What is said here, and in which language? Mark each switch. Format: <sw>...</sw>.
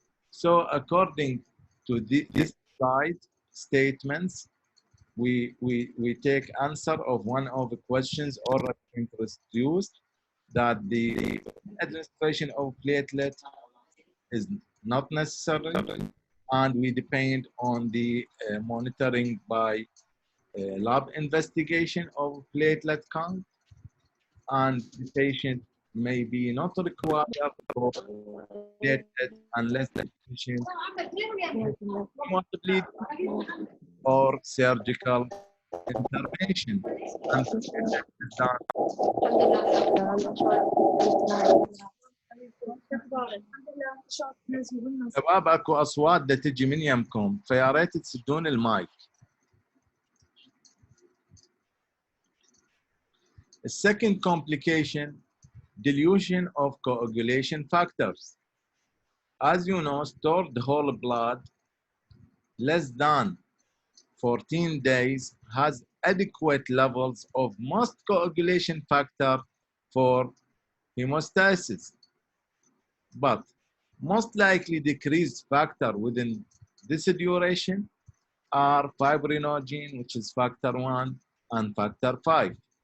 <en>So according to this slide statements, we take answer of one of the questions already introduced, that the administration of platelet is not necessary, and we depend on the monitoring by lab investigation of platelet count, and the patient may be not required for platelet unless the patient wants to bleed or surgical intervention.</en> <ar>And شباب اكو اصوات بدها تجي من يمكم، فيا ريت تسدون المايك.</ar> <en>The second complication, dilution of coagulation factors. As you know, stored whole blood less than 14 days has adequate levels of most coagulation factor for hemostasis, but most likely decreased factor within this duration are fibrinogen, which is factor 1, and factor 5.</en>